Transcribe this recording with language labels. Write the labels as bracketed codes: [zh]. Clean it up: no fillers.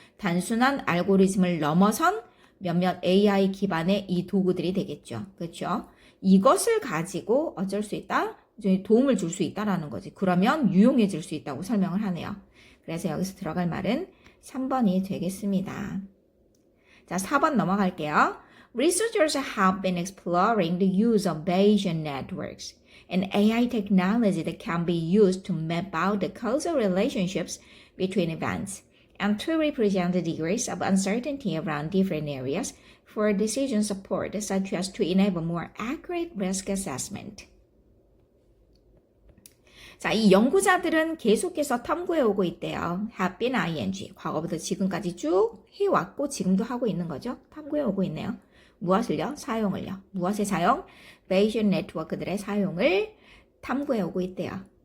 [ko] 단순한 알고리즘을 넘어선 몇몇 AI 기반의 이 도구들이 되겠죠. 그렇죠? 이것을 가지고 어쩔 수 있다? 도움을 줄 수 있다라는 거지. 그러면 유용해질 수 있다고 설명을 하네요. 그래서 여기서 들어갈 말은 3번이 되겠습니다. 자, 4번 넘어갈게요. [en] Researchers have been exploring the use of Bayesian networks, an AI technology that can be used to map out the causal relationships between events and to represent the degrees of uncertainty around different areas for decision support, such as to enable more accurate risk assessment. [ko] 자, 이 연구자들은 계속해서 탐구해 오고 있대요. [en] have been ing, [ko] 과거부터 지금까지 쭉 해왔고 지금도 하고 있는 거죠. 탐구해 오고 있네요. 무엇을요? 사용을요. 무엇의 사용? Bayesian 네트워크들의 사용을 탐구해 오고 있대요.